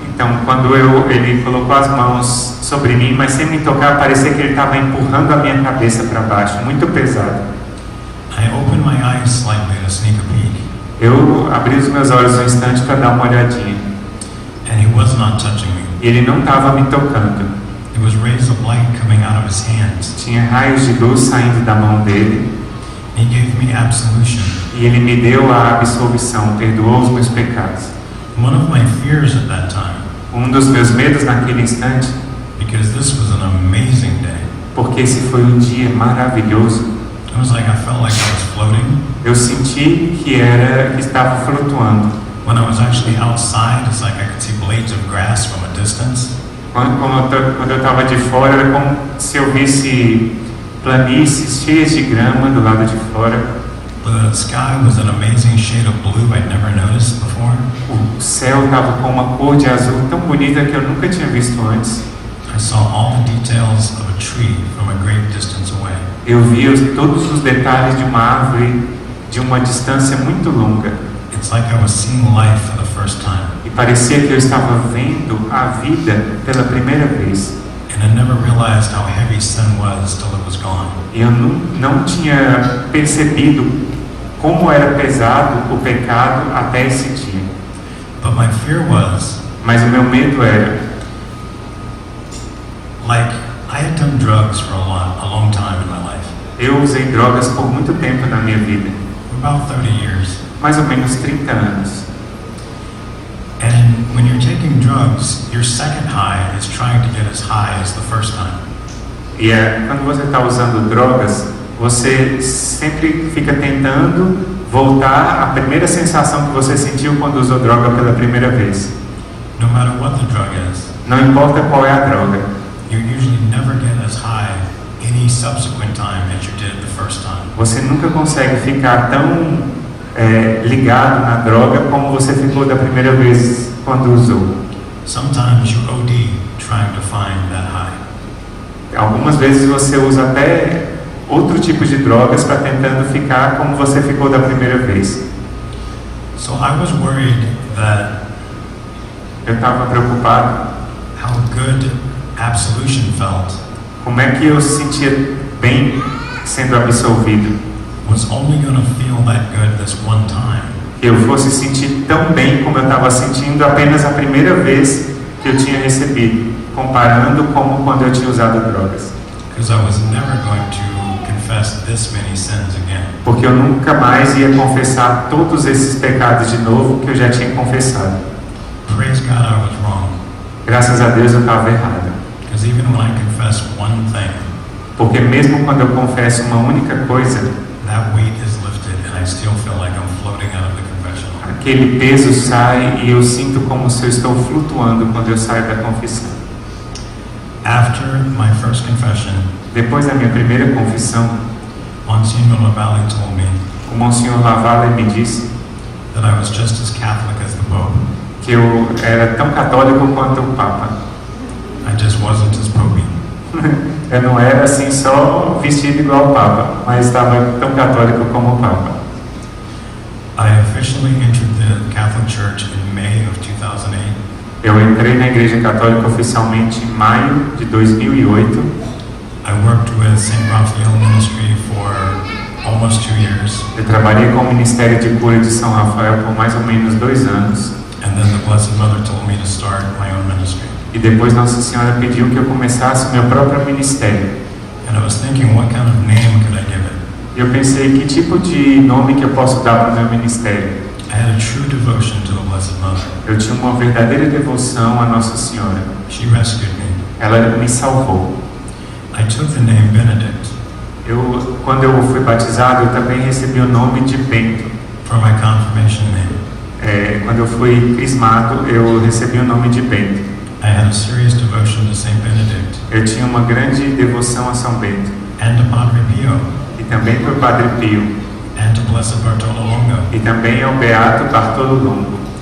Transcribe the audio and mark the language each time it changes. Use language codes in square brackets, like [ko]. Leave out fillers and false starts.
[pt] Então, quando ele colocou as mãos sobre mim, mas sem me tocar, parecia que ele estava empurrando a minha cabeça para baixo, muito pesado. [en] I opened my eyes slightly to sneak a peek. [pt] Eu abri os meus olhos um instante para dar uma olhadinha. [en] And he was not touching me. [pt] E ele não estava me tocando. [en] It was rays of light coming out of his hands. [pt] Tinha raios de luz saindo da mão dele. [en] He gave me absolution. [pt] E ele me deu a absolvição, perdoou os meus pecados. [en] One of my fears at that time, [pt] Um dos meus medos naquele instante, [en] because this was an amazing day. [pt] Porque esse foi um dia maravilhoso. [en] It was like I felt like I was floating. [pt] Eu senti que estava flutuando. [en] When I was actually outside, it's like I could see blades of grass from a distance. [pt] Quando eu estava de fora, era como se eu visse planícies cheias de grama do lado de fora. [en] The sky was an amazing shade of blue I'd never noticed before. [pt] O céu estava com uma cor de azul tão bonita que eu nunca tinha visto antes. [en] I saw all the details of a tree from a great distance away. [pt] Eu vi todos os detalhes de uma árvore de uma distância muito longa. [en] It's like I was seeing life for the first time. [pt] E parecia que eu estava vendo a vida pela primeira vez. [en] And I never realized how heavy sin was till it was gone. [pt] E eu não tinha percebido como era pesado o pecado até esse dia. [en] But my fear was, [pt] mas o meu medo era, [en] like, I had done drugs for a long time in my life. [pt] Eu usei drogas por muito tempo na minha vida. [en] For about 30 years. [pt] Mais ou menos 30 anos. [en] And when you're taking drugs, your second high is trying to get as high as the first time. [pt] E quando você está usando drogas, você sempre fica tentando voltar à primeira sensação que você sentiu quando usou droga pela primeira vez. [en] No matter what the drug is. [pt] Não importa qual é a droga. [en] You usually never get as high any subsequent time as you did the first time. [pt] Você nunca consegue ficar tão ligado na droga como você ficou da primeira vez quando usou. [en] Sometimes you OD trying to find that high. [pt] Algumas vezes você usa até outro tipo de drogas para tentando ficar como você ficou da primeira vez. [en] So I was worried that [pt] eu estava preocupado [en] how good absolution felt. [pt] Como é que eu se sentia bem sendo absolvido? [en] Was only going to feel that good this one time. [pt] Que eu fosse sentir tão bem como eu estava sentindo apenas a primeira vez que eu tinha recebido, comparando como quando eu tinha usado drogas. [en] Because I was never going to confess this many sins again. [pt] Porque eu nunca mais ia confessar todos esses pecados de novo que eu já tinha confessado. [en] Praise God, I was wrong. [pt] Graças a Deus eu estava errado. [en] Because even when I confess one thing, [pt] porque mesmo quando eu confesso uma única coisa, [en] that weight is lifted and I still feel like I'm floating out of the confessional. [pt] Aquele peso sai e eu sinto como se eu estou flutuando quando eu saio da confissão. [en] After my first confession, [pt] depois da minha primeira confissão, [en] Monsignor Lavalle told me, [pt] o Monsignor Lavalle me disse [en] that I was just as Catholic as the Pope. [pt] Que eu era tão católico quanto o Papa. [en] I just wasn't as popey. [pt] Eu não era assim só vestido igual ao Papa, mas estava tão católico como o Papa. [en] I officially entered the Catholic Church in May of 2008. [pt] Eu entrei na Igreja Católica oficialmente em maio de 2008. [en] I worked with St. Raphael Ministry for almost 2 years. [pt] Eu trabalhei com o Ministério de Cura de São Rafael por mais ou menos 2 anos. [en] And then the Blessed Mother told me to start my own ministry. [pt] E depois Nossa Senhora pediu que eu começasse o meu próprio ministério. [en] And I was thinking, what kind of name could I give it? [pt] E eu pensei, que tipo de nome que eu posso dar para o meu ministério? [en] I had a true devotion to the Blessed Mother. [pt] Eu tinha uma verdadeira devoção à Nossa Senhora. [en] She rescued me. [pt] Ela me salvou. [en] I took the name Benedict. [pt] Quando eu fui batizado, eu também recebi o nome de Bento. [en] For my confirmation name. [pt] Quando eu fui crismado, eu recebi o nome de Bento. [en] I had a serious devotion to Saint Benedict. [pt] Eu tinha uma grande devoção a São Bento. [en] And to Padre Pio. [pt] E também para o Padre Pio. [en] And to Blessed Bartolo Longo. [pt] E também ao Beato Bartolo Longo.